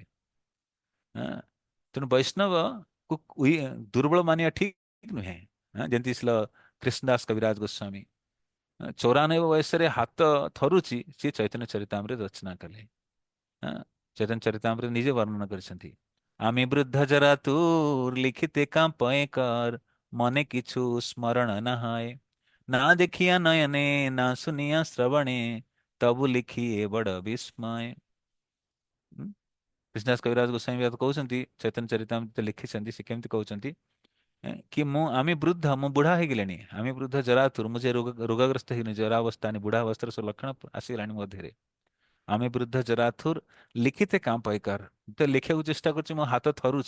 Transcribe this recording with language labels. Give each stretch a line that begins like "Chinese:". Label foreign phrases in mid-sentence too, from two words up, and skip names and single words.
Odia: ହଁ, ତେଣୁ ବୈଷ୍ଣବ କୁ ଦୁର୍ବଳ ମାନିବା ଠିକ ନୁହେଁ। ହଁ, ଯେମିତି କୃଷ୍ଣଦାସ କବିରାଜ ଗୋସ୍ୱାମୀ 94 ବୟସରେ ହାତ ଥରୁଛି, ସିଏ ଚୈତନ୍ୟ ଚରିତାମୃତ ରଚନା କଲେ। ହଁ, ଚୈତନ୍ୟ ଚରିତାମୃତ ନିଜେ ବର୍ଣ୍ଣନା କରିଛନ୍ତି।
Bangla: আমি বৃদ্ধ জরা তুর লিখিতে কাঁপে কর, মনে কিছু স্মরণ না হয়, না দেখিয়া নয়নে, না শুনিয়া শ্রবণে, তবু লিখিଏ বড় বিস্ময়।
Odia: କୃଷ୍ଣଦାସ କବିରାଜ ଗୋସ୍ୱାମୀ ବାଦ କହୁଛନ୍ତି, ଚୈତନ୍ୟ ଚରିତାମୃତ ଲେଖିଛନ୍ତି, ସେ କେମିତି କହୁଛନ୍ତି କି ଆମେ ବୃଦ୍ଧ, ମୁଁ ବୁଢା ହେଇଗଲିଣି। ଆମେ ବୃଦ୍ଧ ଜରାତୁର, ମୁଁ ଯେ ରୋଗଗ୍ରସ୍ତ ହେଇନି, ଜରା ଅବସ୍ଥା ବୁଢା ଅବସ୍ଥାର ସବୁ ଲକ୍ଷଣ ଆସିଗଲାଣି ମୋ ଦେହରେ।
Bangla: আমি বৃদ্ধ জরাতুর লিখিতে কাঁ পাইকার,
Odia: ତ ଲେଖିବାକୁ ଚେଷ୍ଟା କରୁଛି, ମୋ ହାତ ଥରୁଛି।